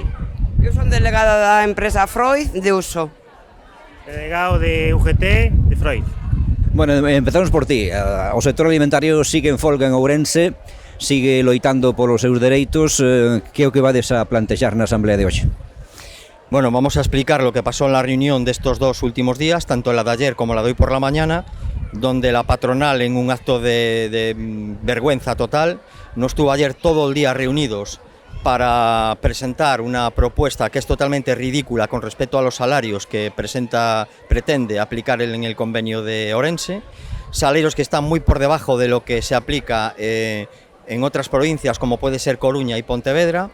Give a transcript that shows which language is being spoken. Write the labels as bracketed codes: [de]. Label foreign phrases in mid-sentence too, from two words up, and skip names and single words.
[gl] Eu son delegada da empresa Freud de Uso. Delegado de UGT de Freud. Bueno, empezamos por ti. O sector alimentario sigue en folga en Ourense, sigue loitando polos seus dereitos. Que é o que vades a plantexar na asamblea de hoxe? [es] Bueno, vamos a explicar lo que pasó en la reunión de estos dos últimos días, tanto la de ayer como la de hoy por la mañana, donde la patronal, en un acto de vergüenza total, nos tuvo ayer todo el día reunidos para presentar una propuesta que es totalmente ridícula con respecto a los salarios que pretende aplicar en el convenio de Ourense, salarios que están muy por debajo de lo que se aplica en otras provincias como puede ser Coruña y Pontevedra.